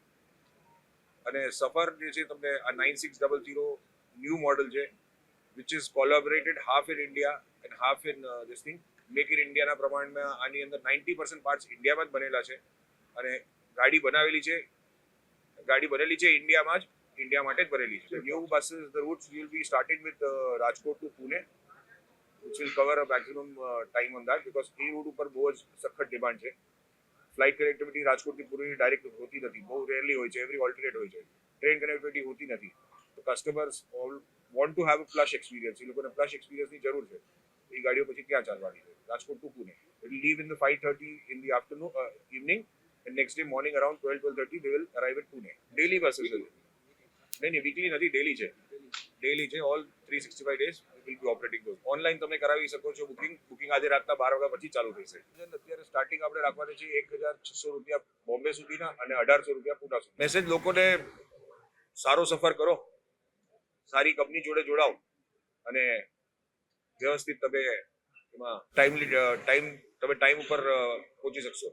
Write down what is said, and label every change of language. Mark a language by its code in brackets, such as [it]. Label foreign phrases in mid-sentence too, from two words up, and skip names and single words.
[gu] અને સફર જે છે, તમને આ 9600 [en] new model [gu] છે, [en] which is collaborated half in India and half in this thing [gu] મેક ઇન ઇન્ડિયાના પ્રમાણમાં આની અંદર 90% પાર્ટ્સ ઇન્ડિયામાં જ બનેલા છે। અને ગાડી બનેલી છે ઇન્ડિયામાં જ, ઇન્ડિયા માટે જ બનેલી છે। [en] new buses, the routes will be starting with Rajkot to Pune, which will cover a maximum time on that, because [gu] એ રૂટ ઉપર બહુ જ સખત ડિમાન્ડ છે। [en] flight connectivity [gu] રાજકોટથી પૂરી ડાયરેક્ટ હોતી નથી, બહુ રેરલી હોય છે, [en] every alternate [gu] હોય છે। [en] train connectivity [gu] હોતી નથી, તો [en] customers all want to have a plus experience, [gu] એ લોકોને પ્લસ એક્સપિરિયન્સની જરૂર છે। એ ગાડીઓ પછી ક્યાં ચાલવાની છે? રાજકોટ ટુ પુણે. [en] It will leave in the 5:30 in the afternoon, evening, and next day morning around 12:30 they will arrive at Pune. Daily buses [gu] છે, નહીં વીકલી નથી, ડેલી છે। [en] ઓલ 365 days will be operating those. [gu] ઓનલાઈન તમે કરાવી શકો છો બુકિંગ આજે રાતના 12 વાગ્યા પછી ચાલુ થશે। અત્યારે સ્ટાર્ટિંગ આપણે રાખવાની છે 1600 રૂપિયા બોમ્બે સુધીના અને 1800 રૂપિયા પૂના સુધી। મેસેજ લોકોને, સારો સફર કરો, સારી કંપની જોડે જોડાઓ અને વ્યવસ્થિત તમે એમાં ટાઈમ ઉપર પહોંચી શકશો।